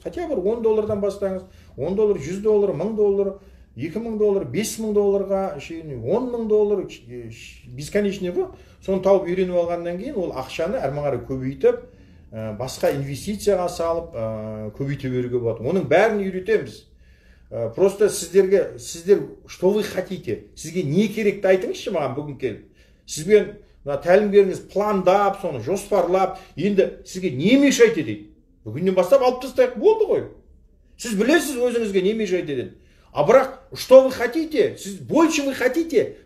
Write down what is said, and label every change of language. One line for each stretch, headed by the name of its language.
Russian: Хотя
Kazakh: бір $10 бастаңыз. $10, $100, $1000, $2000, $5000 $10,000
Russian: бесконечный
Kazakh: ғой. Соны тауып үйреніп алғаннан кейін ол ақшаны әрмен қарай көбейтіп, басқа инвестицияға салып, көбейте беруге болады. Оның бәрін үйретеміз.
Russian: Просто
Kazakh: сіздер
Russian: что вы хотите?
Kazakh: Сізге не керекті айтыңызшы маған бүгін келіп. Сізбен тәлімгеріңіз пландап, соны жоспарлап, енді сізге не мешает дейді. Бүгіннен бастап алып тастайық, болды ғой. Сіз білесіз өзіңізге не мешает дейді.
Russian: А
Kazakh: бірақ,
Russian: что вы хотите?
Kazakh: Сіз
Russian: больше вы хотите?